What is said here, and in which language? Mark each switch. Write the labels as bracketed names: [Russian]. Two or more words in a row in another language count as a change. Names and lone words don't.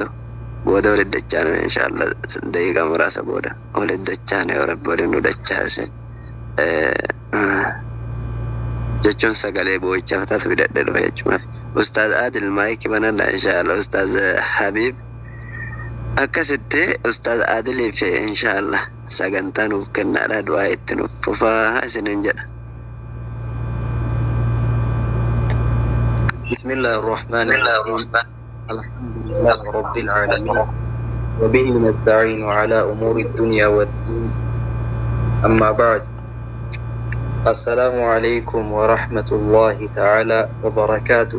[Oromo] Booda wal iddachaane inshaallah daqiiqaa muraasa booda wal iddachaane yoo Rabbi waliin nu dachaase jechuun sagalee boo'ichaaf taatu fidadhe dhufe jechuudha. Ustaaz Adil maayikii banadha inshaallah. Ustaaz Habib akkasitti Ustaaz Adiliif inshaallah sagantaa nuuf kennaadha. Du'aa itti nuuf fufaa isiniin jedha. [Arabic] Bismillahirrahmanirrahim. الحمد لله رب العالمين. وبه نستعين على أمور الدنيا والدين. أما بعد السلام عليكم ورحمة الله تعالى وبركاته.